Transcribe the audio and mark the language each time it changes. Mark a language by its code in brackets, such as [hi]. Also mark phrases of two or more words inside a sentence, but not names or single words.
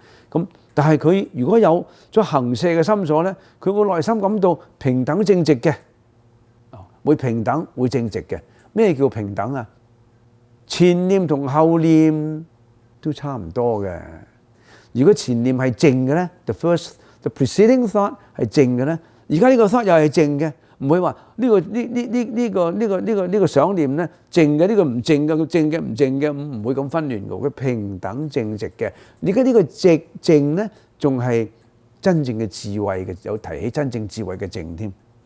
[yue] 咁但係佢如果有咗行捨嘅心所咧，佢會內心感到平等正直嘅，會平等會正直嘅。咩叫平等啊？前念同後念都差唔多嘅。如果前念係靜嘅咧 ， [en] the preceding thought [yue] 係靜嘅咧，而家呢個 thought 又係靜嘅，唔會話呢個想念咧靜嘅，呢個唔靜嘅，佢靜嘅唔靜嘅，唔會咁紛亂嘅，佢平等正直嘅。而家呢個靜咧，仲係真正嘅智慧嘅，有提起真正智慧嘅靜添啊。